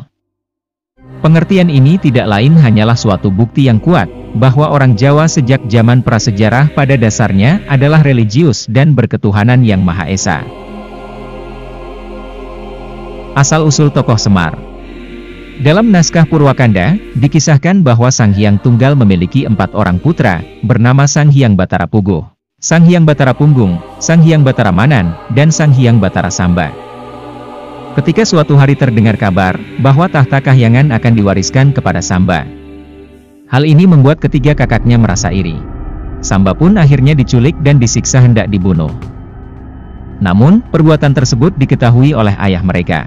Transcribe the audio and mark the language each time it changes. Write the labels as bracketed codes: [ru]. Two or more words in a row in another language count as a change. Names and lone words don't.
[id] Pengertian ini tidak lain hanyalah suatu bukti yang kuat, bahwa orang Jawa sejak zaman prasejarah pada dasarnya adalah religius dan berketuhanan yang Maha Esa. Asal-usul tokoh Semar. Dalam naskah Purwakanda, dikisahkan bahwa Sang Hyang Tunggal memiliki 4 orang putra, bernama Sang Hyang Batara Puguh, Sang Hyang Batara Punggung, Sang Hyang Batara Manan, dan Sang Hyang Batara Samba. Ketika suatu hari terdengar kabar bahwa tahta kahyangan akan diwariskan kepada Samba. Hal ini membuat ketiga kakaknya merasa iri. Samba pun akhirnya diculik dan disiksa hendak dibunuh. Namun, perbuatan tersebut diketahui oleh ayah mereka.